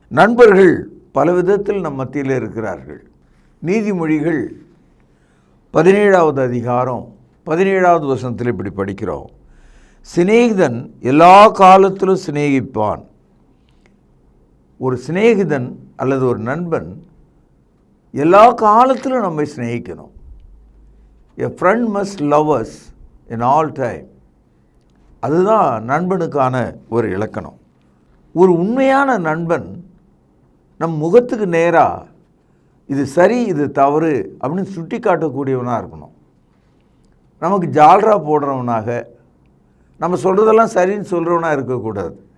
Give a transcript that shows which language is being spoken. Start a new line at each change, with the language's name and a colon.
Tamil: நண்பர்கள் பல விதத்தில் நம் மத்தியில் இருக்கிறார்கள். நீதிமொழிகள் 17வது அதிகாரம் 17வது வசனத்தில் இப்படி படிக்கிறோம். சிநேகிதன் எல்லா காலத்திலும் சிநேகிப்பான். ஒரு சிநேகிதன் அல்லது ஒரு நண்பன் எல்லா காலத்திலும் நம்மை சிநேகிக்கணும்.
English: A friend must love us in all time.
Tamil: அதுதான் நண்பனுக்கான ஒரு இலக்கணம். ஒரு உண்மையான நண்பன் நம் முகத்துக்கு நேராக இது சரி இது தவறு அப்படின்னு சுட்டி காட்டக்கூடியவனாக இருக்கணும். நமக்கு ஜால்ரா போடுறவனாக, நம்ம சொல்கிறதெல்லாம் சரின்னு சொல்கிறவனாக இருக்கக்கூடாது.